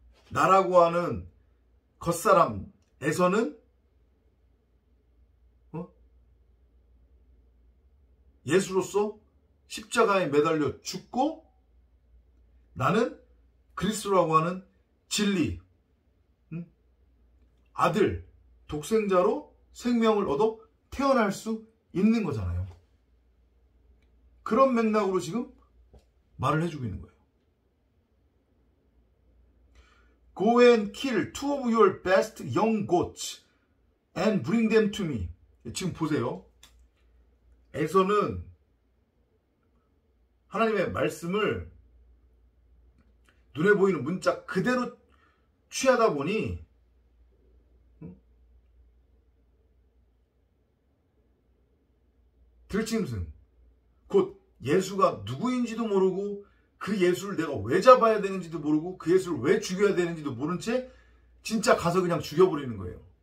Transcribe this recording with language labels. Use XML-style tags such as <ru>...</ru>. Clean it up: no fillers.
<ko>나라고 하는 겉사람에서는 예수로서 십자가에 매달려 죽고, 나는 그리스도라고 하는 진리, 아들, 독생자로 생명을 얻어 태어날 수 있는 거잖아요. 그런 맥락으로 지금 말을 해주고 있는 거예요.</ko> <en>Go and kill 2 of your best young goats and bring them to me.</en> <ko>지금 보세요. 에서는 하나님의 말씀을 눈에 보이는 문자 그대로 취하다 보니 들짐승, 곧 예수가 누구인지도 모르고 그 예수를 내가 왜 잡아야 되는지도 모르고 그 예수를 왜 죽여야 되는지도 모른 채 진짜 가서 그냥 죽여버리는 거예요.</ko>